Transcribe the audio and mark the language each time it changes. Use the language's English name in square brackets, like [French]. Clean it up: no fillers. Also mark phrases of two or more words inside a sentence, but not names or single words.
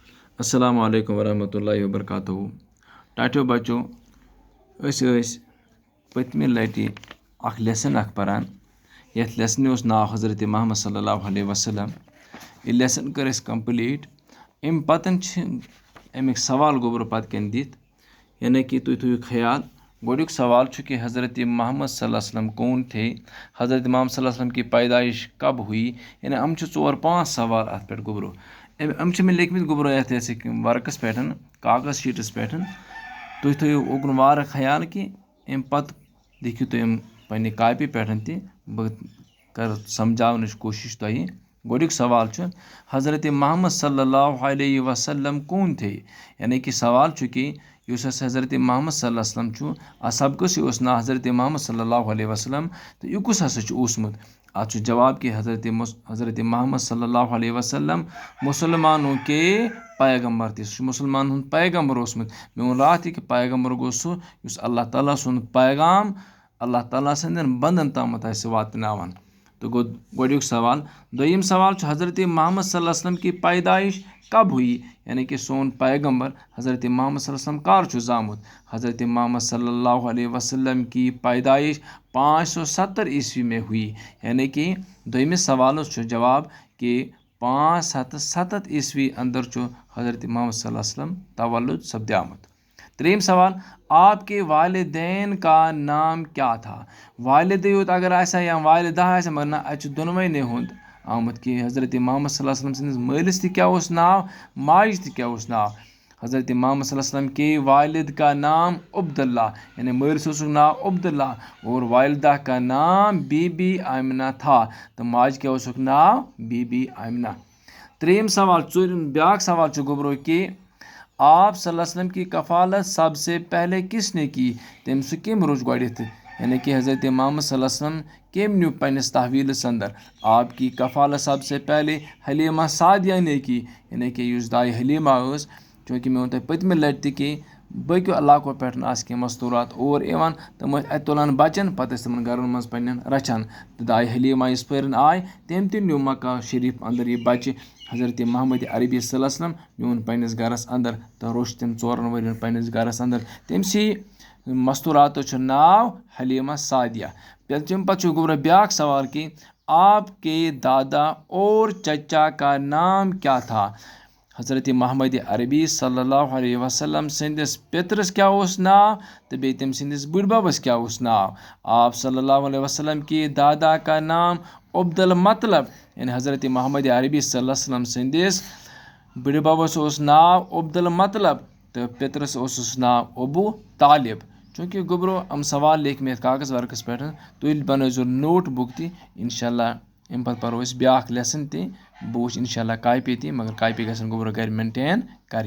[Arabic] السلام عليكم ورحمة الله وبركاته. [Kashmiri] टाटियो बच्चो पत्मी लटि लेसन परान यथ लेसन नाव हज़रत मोहम्मद सल्लल्लाहु अलैहि वसल्लम। ये लेसन कर कंप्लीट अम पतन अमिक सवाल गोबर पत कन दित यानी कि तुम थो ख्याल गोडुक सवाल कि [Urdu] حضرت محمد صلی اللہ علیہ وسلم کون تھے، حضرت محمد صلی اللہ علیہ وسلم کی پیدائش کب ہوئی. [Kashmiri] यानी हम 4-5 सवाल अत पे गोबरो अम लिखमित गोबरो ये वर्कस पे कागज शीटस पे तुम थो उकन वार ख्याल कि अम पत लिखियो तुम पन्ने कापी पे बह कर समझावन कोशिश तुह। गोडुक सवाल [Urdu] حضرت محمد صلی اللہ علیہ وسلم کون تھے. [Kashmiri] यानी कि सवाल कि हज़रत मोहम्मद सल्लल्लाहु अलैहि वसल्लम सबकस ना हज़रत मोहम्मद सल्लल्लाहु अलैहि वसल्लम तो यह कुस हसा ओसमुत। अत जवाब कि [Urdu] حضرت محمد صلی اللہ علیہ وسلم مسلمانوں کے پیغمبر تھے. [Kashmiri] मुसलमान हुंद पैगम्बर ओसमुत। मे वोन रात कि पैगम्बर गो सह अल्लाह ताला सुंद पैगाम अल्लाह ताला संदन बंदन तामत वातनावान। तो गो गोडुक सवाल। दोयम सवाल [Urdu] حضرت محمد صلی اللہ علیہ وسلم کی پیدائش کب ہوئی. [Kashmiri] यानी कि सोन पैगम्बर हज़रत मोहम्मद सल्लल्लाहु अलैहि वसल्लम कर जामुत। [Urdu] حضرت محمد صلی اللہ علیہ وسلم کی پیدائش 570 عیسوی میں ہوئی. [Kashmiri] यानी कि दोयमिस सवाल जवाब कि 570 ईस्वी अंदर हज़रत मोहम्मद सल्लल्लाहु अलैहि वसल्लम तवल्लुद सपद्यामुत। त्रीम सवाल [Urdu] آپ کے والدین کا نام کیا تھا. [Kashmiri] वालिद योत अगर आसा या वालिदा आसा मगर ना अत दोनवनी हुंद आमुत कि हज़रत मोहम्मद सल्लल्लाहु अलैहि वसल्लम संदिस मालिस क्या नाव माज क्या नाव। [Urdu] حضرت محمد صلی اللہ علیہ وسلم کے والد کا نام عبداللہ یعنی [Kashmiri] मालिस नाव अब्दुल्ला [Urdu] اور والدہ کا نام بی بی آمنہ تھا. [Kashmiri] तो माज क्या नाव बीबी आमिना। त्रीम सवाल ब्याक सवाल गोबरो कि [Urdu] آپ صلی اللہ علیہ وسلم کی کفالت سب سے پہلے کس نے کی. [Kashmiri] तम सह कम रोज गोडथ। यानी कि हज़रत मोहम्मद सल्लल्लाहु अलैहि वसल्लम कम न्यू पन्नस तहवीलस अंदर। [Urdu] آپ کی کفالت سب سے پہلے حلیمہ سعدیہ نے کی. [Kashmiri] यानी कि दाई हलीमा चूँकि मे वो पतम लट कि बकियो इलाको पे कह मस्तूरात और तम अत तुलान बचन पत तमन गरन मज पन्न रचान। तो दाई हलीमा इस पर आय तम न्यू मक्का शरीफ अंदर यह बच्चे हज़रत मोहम्मद अरबी सल्लल्लाहु अलैहि वसल्लम न्यून पन्नस गरस अंदर तो रोश तम 4 वरियन पन्नस गरस अंदर। तमसी मस्तूरात नाव हलीमा सादिया। तम पे गोबर ब्याक सवाल कि [Urdu] آپ کے دادا اور چچا کا نام کیا تھا. [Kashmiri] हज़रत मोहम्मद अरबी सल्लल्लाहु अलैहि वसल्लम संदिस पितरस क्या नाव तो बे तम संदिस बुढ़बबस क्या नाव। [Urdu] آپ صلی اللہ علیہ وسلم کے دادا کا نام عبدالمطلب [Kashmiri] यानी हज़रत मोहम्मद अरबी सल्लल्लाहु अलैहि वसल्लम संदिस बुढ़बबस नाव अब्दुल मतलब तो पितरस नाव अबू तालिब। चूँकि गोबरो हम सवाल लिख में कागज वर्कस पे तुल बनो नोट बुक इंशाल्लाह अम पे पो ब्याक लेसन बह इंशाल्लाह कापी मगर कापी गसन गोबरो घर मेंटेन कर।